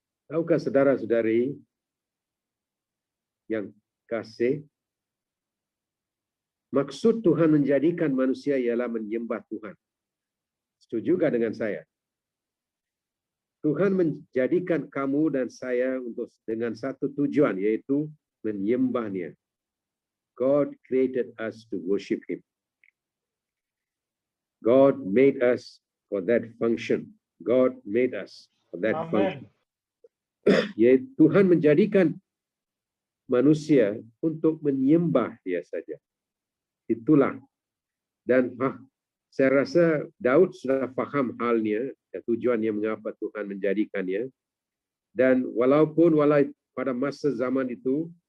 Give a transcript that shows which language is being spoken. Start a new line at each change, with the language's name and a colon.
Malay: Tahukah saudara-saudari yang kasih, maksud Tuhan menjadikan manusia ialah menyembah Tuhan. Setujukah dengan saya? Tuhan menjadikan kamu dan saya dengan satu tujuan, yaitu menyembahnya.
English: God created us to worship Him. God made us for that function. God made us for that function.
Malay: Yaitu Tuhan menjadikan manusia untuk menyembah Dia saja. Itulah. Dan saya rasa Daud sudah faham halnya, tujuannya mengapa Tuhan menjadikannya. Dan walaupun pada masa zaman itu